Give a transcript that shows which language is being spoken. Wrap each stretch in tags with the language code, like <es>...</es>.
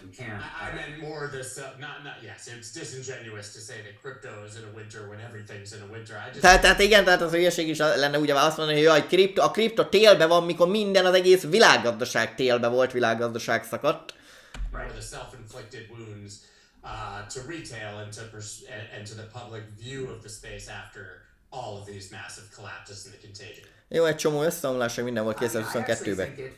<en>I meant more this, yes, it's disingenuous to say that crypto is in a winter when everything's in a winter.</en> <hu>Tehát igen, tehát az hülyeség is lenne ugyebár azt mondani, hogy jaj, a kripto télbe van, mikor minden az egész világgazdaság télbe volt, világgazdaság szakadt.</hu> <en>Right, the self-inflicted wounds. To retail and to the public view of the space after all of these massive collapses in the contagion.</en> <hu>Jó, egy csomó összeomlás, hogy minden volt 2022-ben.</hu>